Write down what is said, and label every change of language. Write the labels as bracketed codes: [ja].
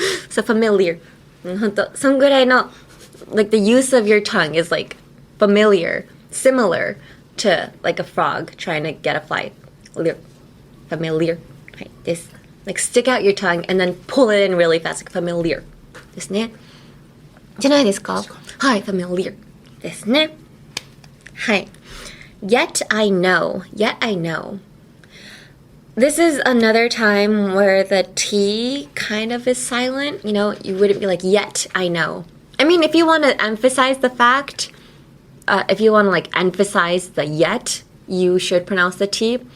[en] So familiar. [ja] ほんと、そんぐらいの [en] like the use of your tongue is like familiar, similar to like a frog trying to get a fly. [ja] Familiar. はい、です。 [en] Like stick out your tongue and then pull it in really fast. Like familiar. [ja] ですね。じゃないですか？はい、familiar ですね。 [en] はい。Yet I know. Yet I know. This is another time where the T kind of is silent. You wouldn't be like, yet I know. I mean, if you want to emphasize the fact, if you want to like emphasize the yet, you should pronounce the T.